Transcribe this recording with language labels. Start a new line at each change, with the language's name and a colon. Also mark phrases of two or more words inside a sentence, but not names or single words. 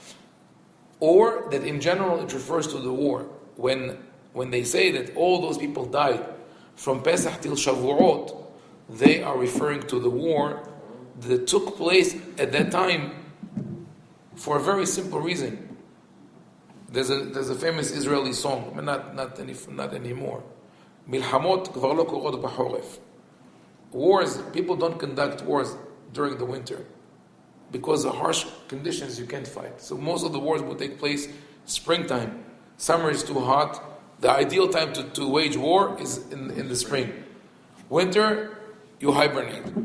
English: Or that in general it refers to the war. When they say that all those people died from Pesach till Shavuot, they are referring to the war that took place at that time for a very simple reason. There's a famous Israeli song, but not anymore.
Hebrew: מלחמות כבר לא קורות בחורף.
English: Wars, people don't conduct wars during the winter because of harsh conditions you can't fight. So most of the wars will take place springtime. Summer is too hot. The ideal time to wage war is in the spring. Winter, you hibernate.